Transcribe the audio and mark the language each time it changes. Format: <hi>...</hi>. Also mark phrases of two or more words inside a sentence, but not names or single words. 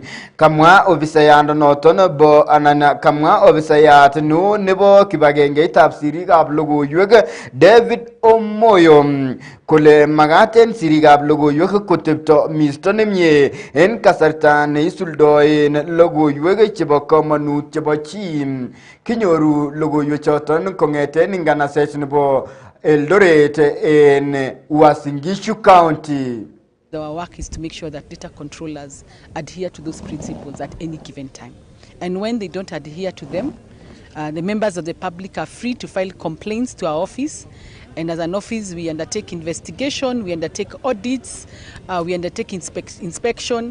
<kln>Kamwa ofisayandanoton bo anan kamwa ofisayat no nebo kibagengeitab sirikab logoiywek David Omoyo kole magaten sirikab logoiywek kotepto misto nemie en kasarta neisuldoen logoiywek chebo kamanut chebo chi. Kinyoru logoiywechoton kong'eten nganaset nebo Eldoret en Uasin Gishu County.</kln> <en>Our work is to make sure that data controllers adhere to those principles at any given time. And when they don't adhere to them, the members of the public are free to file complaints to our office. And as an office, we undertake investigation, we undertake audits, we undertake inspection.</en>